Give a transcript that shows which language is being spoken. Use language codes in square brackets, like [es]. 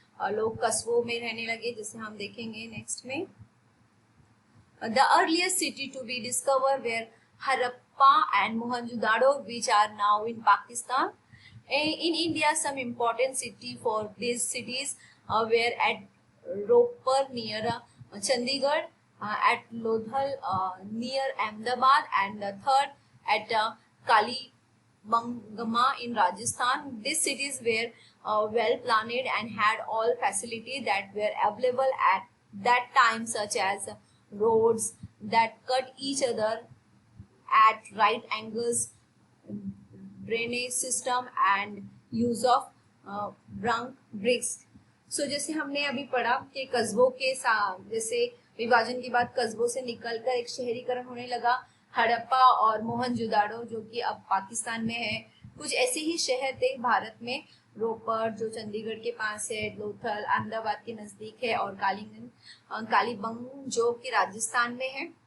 [hi] लोग कस्बों में रहने लगे, जैसे हम देखेंगे नेक्स्ट में। [en] The earliest city to be discovered were Harappa and Mohenjo-daro, which are now in Pakistan. In India, some important city for these cities were at Ropar near Chandigarh, at Lodhal near Ahmedabad, and the third at Kalibangama in Rajasthan. These cities were well planned and had all facilities that were available at that time, such as roads that cut each other at right angles, drainage system and use of bricks. [hi] So जैसे हमने अभी पढ़ा कि कस्बों के जैसे विभाजन के बाद कस्बों से निकलकर एक शहरीकरण होने लगा। हड़प्पा और मोहनजोदाड़ो जो कि अब पाकिस्तान में है, कुछ ऐसे ही शहर थे भारत में। रोपर जो चंडीगढ़ के पास है, लोथल अहमदाबाद के नजदीक है, और कालीबंग जो कि राजस्थान में है।